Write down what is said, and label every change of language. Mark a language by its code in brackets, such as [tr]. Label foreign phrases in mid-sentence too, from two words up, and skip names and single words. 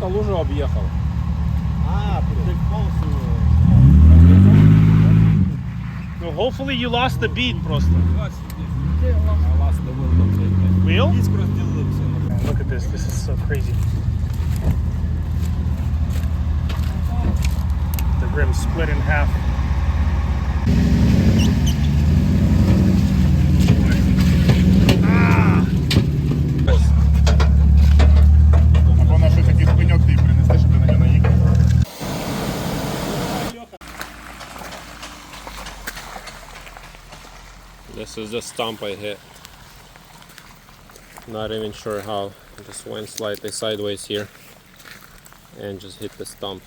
[ru] уже объехал. [en] No, hopefully you lost the beat просто. I lost the wheel completely. Wheel? [ru] Диск разделился. [en] Look at this. This is so crazy. The rim split in half. [uk] Або на щось якийсь пеньок ти принести, щоб ти на нього наїхав. [en] This is the stump I hit. Not even sure how. Just went slightly sideways here and just hit the stump.